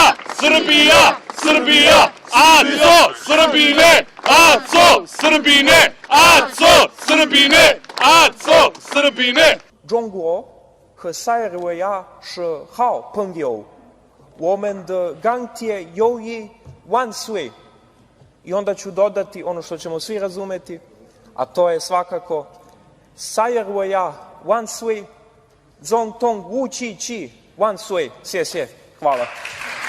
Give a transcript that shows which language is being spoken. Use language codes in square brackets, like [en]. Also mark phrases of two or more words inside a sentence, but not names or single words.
[sr] Srbija! Srbija! Aco Srbine! Aco Srbine! Aco Srbine! Aco Srbine! [zh] 中国和塞尔维亚是好朋友，我们的钢铁友谊万岁。 [sr] I onda ću dodati ono što ćemo svi razumeti, a to je svakako Sajrvoja [zh] 万岁，总统吴奇奇万岁，谢谢，hvala.